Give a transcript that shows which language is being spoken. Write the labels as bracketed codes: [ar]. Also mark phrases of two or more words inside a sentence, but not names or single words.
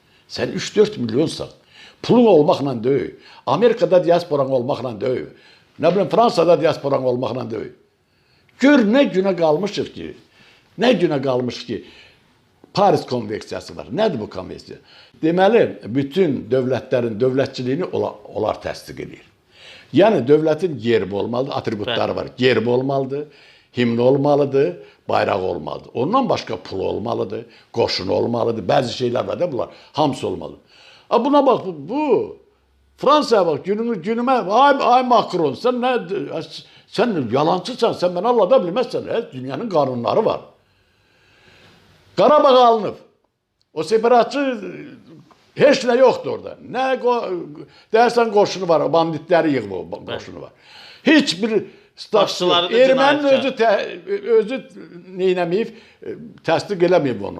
[tr] Sen 3-4 milyonsan. Pulun olmakla değil. Amerika'da diasporan olmakla değil. Ne bileyim Fransa'da diasporan olmakla değil. Gör ne güne kalmışız ki. Ne güne kalmış ki. [az] Paris Konvensiyası var. [tr] Nedir bu konvensiya? [az] Deməli, bütün dövlətlərin dövlətçiliyini onlar təsdiq edir. Yəni, dövlətin gerbi olmalıdır, atributları var. Gerbi olmalıdır, himni olmalıdır, bayraq olmalıdır. Ondan başqa pul olmalıdır, qoşunu olmalıdır. Bəzi şeylər var da bunlar, hamısı olmalıdır. Buna bax, [tr] bu Fransa'ya bak, günüme, ay Macron, sen yalancısan, sen beni anlada bilmezsən. Dünyanın kanunları var. [az] Qarabağ alınıb. O separatçı heç nə yoxdur orada. Nə dersən qoşunu var, banditləri yığıb o qoşunu var. Heç bir erməninin özü neynəməyib, təsdiq eləməyib onu.